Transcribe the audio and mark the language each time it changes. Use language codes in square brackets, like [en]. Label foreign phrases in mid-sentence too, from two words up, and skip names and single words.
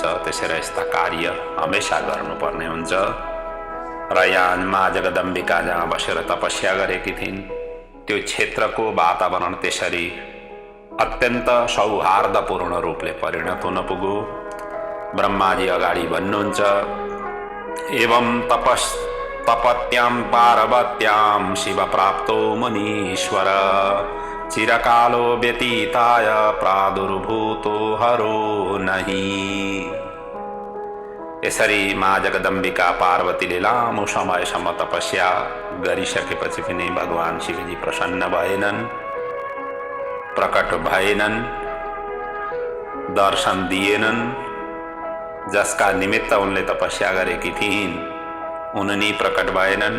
[ne] त्यसैले यस्ता कार्य हमेशा गर्नुपर्ने हुन्छ। र यहाँ मा जगदम्बिका जहाँ बसेर तपस्या गरेकी थिइन् त्यो क्षेत्रको वातावरण त्यसरी अत्यन्त सौहार्दपूर्ण रूपले परिणत हुन पुग्यो। ब्रह्माजी अगाडि भन्नुहुन्छ, [sa] एवं तपत्यां पार्वत्यां शिव प्राप्तो मुनीश्वर चिरकालो व्यतीताय प्रादुर्भूतो हरो नहीं। [ne] यसरी माँ जगदम्बिका पार्वतीले लामो समयसम्म तपस्या गरिसकेपछि पनि भगवान शिवजी प्रसन्न भएनन्, प्रकट भएनन्, दर्शन दिएनन्। जसका निमित्त उनले तपस्या गरेकी थिइन् उनी प्रकट भएनन्।